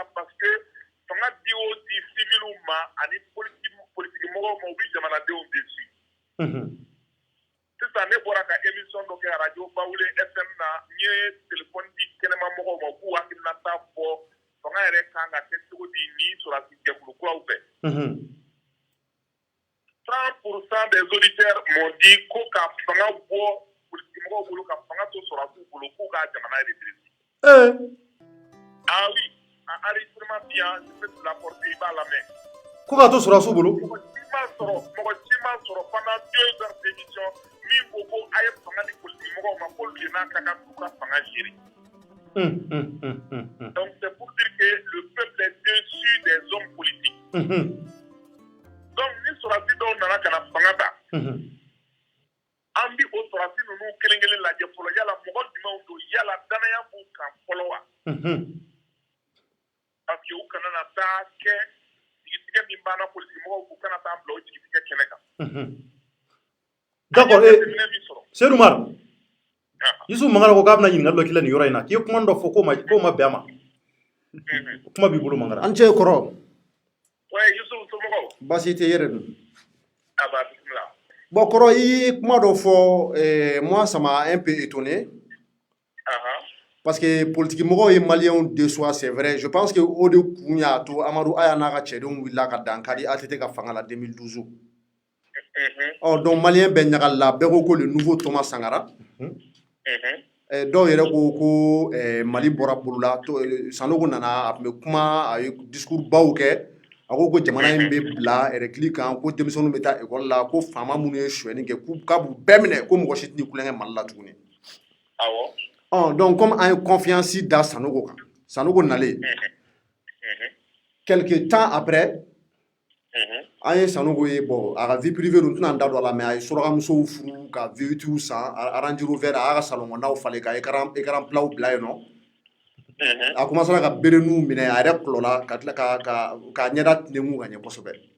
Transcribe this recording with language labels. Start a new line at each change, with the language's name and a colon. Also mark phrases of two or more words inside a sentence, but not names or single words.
French: Parce que
Bambara: fanga di o di civiliw ma ani politique mɔgɔw ma u bi jamanadenw dessus. Sisan ne bɔra ka émission dɔ kɛ radio Bawule FM na n ye téléphone di kɛnɛma mɔgɔw ma k'u hakilinata fɔ fanga yɛrɛ kan ka kɛ cogo di ni sɔrɔdasi jɛkulu kuraw fɛ. 100%
French: des auditeurs m'ont dit
Bambara: ko ka fanga bɔ politique mɔgɔw bolo ka fanga to sɔrɔdasiw bolo k'u ka jamana redresser.
French: Ah oui, un enregistrement bien, je peux te l'apporter, il va lamɛn.
Bambara: Ko ka to sɔrɔdasiw bolo. Mɔgɔ si m'a sɔrɔ
French: pendant 2 heures d'émission
Bambara: min ko ko a ye fanga di politique mɔgɔw ma k'olu de n'a ka kan k'u ka fanga gérer.
French: Donc c'est pour dire que le peuple est déçu des hommes politiques.
Bambara: Donc ni sɔrɔdasi dɔw nana ka na fanga ta. An bi o sɔrɔdasi ninnu kelen kelen lajɛ fɔlɔ yala mɔgɔ jumɛnw don yala danaya b'u kan fɔlɔ wa.
French: Parce que
Bambara: u kana na taa kɛ jigitigɛ min banna politique mɔgɔw k'u kana taa bila o jigitigɛ kɛnɛ kan. D'accord, Seydou Umar, Yusuf Mangara ko k'a bɛna ɲininkali dɔ k'i la nin yɔrɔ in na k'i ye kuma dɔ fɔ k'o ma bɛn a ma. Kuma b'i bolo Mangara. An cɛ kɔrɔ. Ouais, Yusuf somɔgɔw. Baasi tɛ yɛrɛ dun. Ah bah bismillah. Bon kɔrɔ i ye kuma dɔ fɔ
French: moi ça m'a un peu étonné. Parce que
Bambara: politique mɔgɔw ye maliyɛnw
French: déçoit c'est vrai je pense que
Bambara: o de kun y'a to Amadu Aya n'a ka cɛdenw wulila ka dankari ATT ka fanga la 2012. Donc maliyɛn bɛɛ ɲagalila bɛɛ ko
French: le nouveau Thomas Sankara.
Bambara: Dɔw yɛrɛ ko Mali bɔra bolo la Sanogo nana a tun bɛ kuma a ye discours baw kɛ a ko jamana in bɛ bila récli kan ko denmisɛnninw bɛ taa école la ko faama minnu ye sonyɛni kɛ k'a b'u bɛɛ minɛ ko mɔgɔ si tɛ kulonkɛ Mali la tuguni. Donc comme an ye confiance da Sanogo kan Sanogo nalen
French: quelque temps après
Bambara: an ye Sanogo ye bon a ka
French: vie privée
Bambara: don n tɛna n da don a la mais a ye surakamusow furu ka V8 san Range Rover a y'a ka salon kɔnɔnaw falen ka
French: écran plat
Bambara: bila yen nɔ a commencera ka bereninw minɛ a yɛrɛ kulɔla ka tila ka ɲɛda tinɛmu ka ɲɛ kosɛbɛ